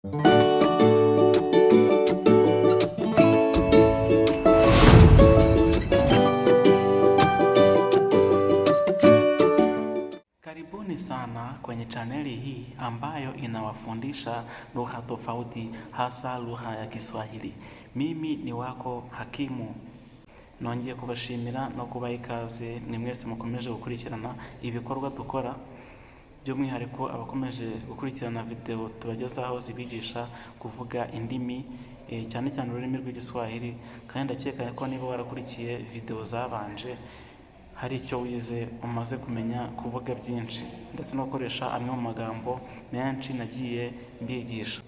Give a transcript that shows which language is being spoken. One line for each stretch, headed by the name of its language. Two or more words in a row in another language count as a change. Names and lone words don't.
Swahili: Karibuni sana kwenye chaneli hii ambayo inawafundisha lugha tofauti, hasa lugha ya Kiswahili. Mimi ni wako Hakimu.
Kinyarwanda: Nongeye kubashimira no kubaha ikaze ni mwese mukomeje gukurikirana ibikorwa dukora, by'umwihariko abakomeje gukurikirana video tubagezaho zibigisha kuvuga indimi cyane cyane ururimi rw'Igiswahili, kandi ndakeka ko niba warakurikiye video zabanje hari icyo wize umaze kumenya kuvuga byinshi ndetse no gukoresha amwe mu magambo menshi nagiye mbigisha.